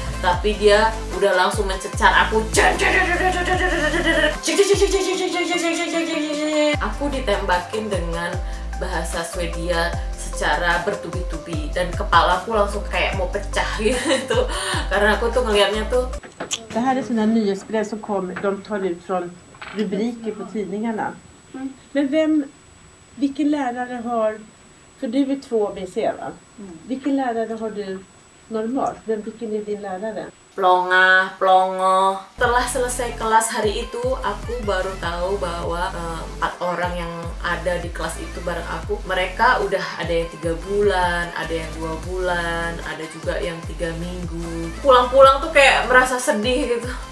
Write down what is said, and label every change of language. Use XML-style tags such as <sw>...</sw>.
<id>Tapi dia udah langsung mencecar aku. Aku ditembakin dengan bahasa Swedia secara bertubi-tubi dan kepalaku langsung kayak mau pecah gitu karena aku tuh ngelihatnya tuh.</id> <sv>Det här är sådana nyhetsbrev som kommer, de tar ut från rubriker på tidningarna. Men vilken lärare har, för du är 2 BC va? Vilken lärare har du normalt? Vilken är din lärare?</sv> <id>Plongo. Setelah selesai kelas hari itu, aku baru tahu bahwa 4 orang yang ada di kelas itu bareng aku, mereka udah ada yang 3 bulan, ada yang 2 bulan, ada juga yang 3 minggu. Pulang-pulang tuh kayak merasa sedih gitu.</id>